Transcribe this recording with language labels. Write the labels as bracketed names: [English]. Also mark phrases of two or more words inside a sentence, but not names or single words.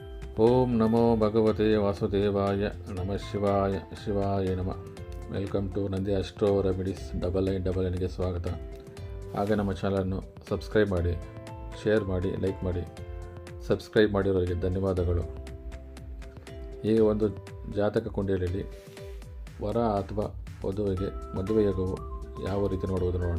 [Sanskrit] ಓಂ ನಮೋ ಭಗವತೆ ವಾಸುದೇವಾಯ ನಮಃ ಶಿವಾಯ ಶಿವಾಯ ನಮಃ. [English] welcome to [Kannada] ನಂದಿ ಅಸ್ಟ್ರೋ ರೆಮಿಡೀಸ್ 9999ಗೆ ಸ್ವಾಗತ. ಹಾಗೆ ನಮ್ಮ ಚಾನಲನ್ನು ಸಬ್ಸ್ಕ್ರೈಬ್ ಮಾಡಿ, ಶೇರ್ ಮಾಡಿ, ಲೈಕ್ ಮಾಡಿ. ಸಬ್ಸ್ಕ್ರೈಬ್ ಮಾಡಿರೋರಿಗೆ ಧನ್ಯವಾದಗಳು. ಈಗ ಒಂದು ಜಾತಕ ಕುಂಡಲಿಯಲ್ಲಿ ವರ ಅಥವಾ ವಧುವಿಗೆ ಮದುವೆ ಯೋಗವು ಯಾವ ರೀತಿ ನೋಡುವುದು ನೋಡೋಣ.